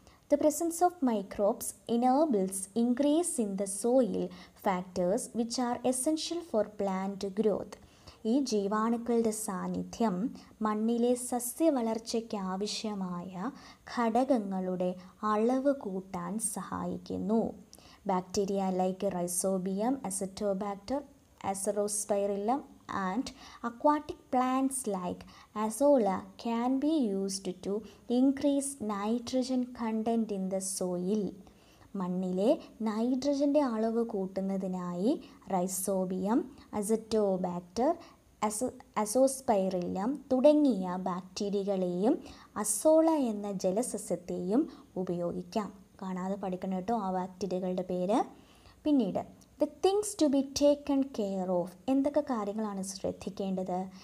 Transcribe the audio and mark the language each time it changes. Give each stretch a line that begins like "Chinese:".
English: The presence of microbes enables increase in the soil factors which are essential for plant growth.
Malayalam: ഈ ജീവാണുക്കളുടെ സാന്നിധ്യം മണ്ണിലെ സസ്യവളർച്ചയ്ക്ക് ആവശ്യമായ ഘടകങ്ങളുടെ അളവ് കൂട്ടാൻ സഹായിക്കുന്നു.
English: Bacteria like Rhizobium, Azotobacter, Azospirillum and aquatic plants like azolla can be used to increase nitrogen content in the soil.
Malayalam: മണ്ണിലെ നൈട്രജൻ്റെ അളവ് കൂട്ടുന്നതിനായി റൈസോബിയം, അസറ്റോബാക്ടർ, അസോസ്പൈറില്ലം തുടങ്ങിയ ബാക്ടീരിയകളെയും അസോള എന്ന ജലസസ്യത്തെയും ഉപയോഗിക്കാം. കാണാതെ പഠിക്കണം കേട്ടോ ആ ബാക്ടീരിയകളുടെ പേര്. പിന്നീട്
English: the things to be taken care of,
Malayalam: എന്തൊക്കെ കാര്യങ്ങളാണ് ശ്രദ്ധിക്കേണ്ടത്?